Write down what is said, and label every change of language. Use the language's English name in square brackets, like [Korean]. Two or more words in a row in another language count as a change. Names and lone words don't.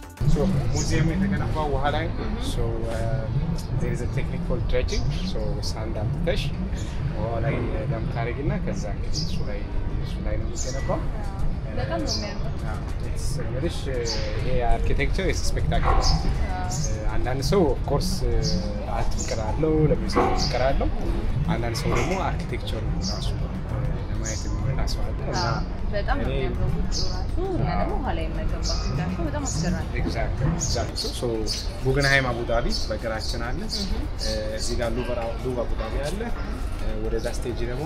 [Amharic] So museum የተገነባው ውሃ ላይ so [English] there is a technique called dredging so sand [Amharic] አምጥተሽ ውሃ ላይ ዳም ታረጊና ከዛ እንግዲህ እሱ ላይ ነው የሚገነባው በጣም ነው የሚያምረው ይሄ አርኪቴክቸር [English] is spectacular [Amharic] አንዳንድ ሰው [English] of course [Amharic] አርት ፍቅር አለው ለሚሰሩ ፍቅር አለው አንዳንድ ሰው ደግሞ አርኪቴክቸር ራሱ ለማየት የሚመጣ ሰው አለ እና በጣም ነው የሚያምረው ራሱ እና ደግሞ ኋላ የማይገባው እንዳልከው በጣም አስገራሚ [English] exactly so [Amharic] ጉገንሃይም አቡዳቢ በግራችን አለ እዚህ ጋር ሉቭር አቡዳቢ አለ ወደዛ ስቴጅ ደግሞ